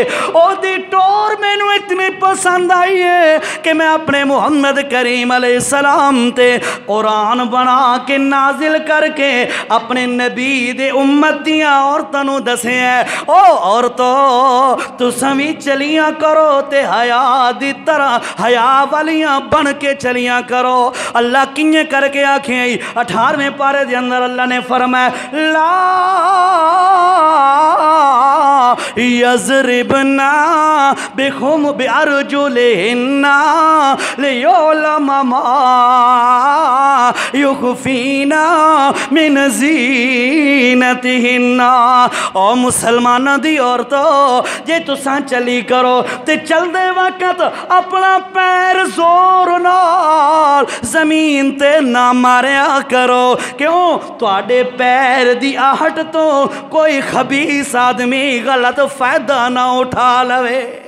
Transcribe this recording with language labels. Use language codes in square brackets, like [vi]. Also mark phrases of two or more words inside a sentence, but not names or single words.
[pa] اودی ٹور مینو اتنی پسند آئی ہے کہ میں اپنے محمد کریم علیہ السلام تے قرآن بنا کے نازل کرکے اپنے نبی دے امت دیاں عورتاں نو دسیا او عورتو تساں بھی چلیاں کرو تے حیا دی طرح حیا والیاں بن کے چلیاں کرو. اللہ کنجے کرکے آکھے 18ویں پارے دے اندر اللہ نے فرمایا [ar] لا يضربن بخم بأرجلهن ليعلم ما يخفين من زينتهن. [pa] او مسلمانا دی عورتو جے تساں چلی کرو تے چلدے وقت اپنا پیر زور نال زمین تے نہ ماریا کرو، کیوں تہاڈے پیر دی آہٹ تو کوئی خبیث آدمی غلط فائدہ نہ اٹھا لوے.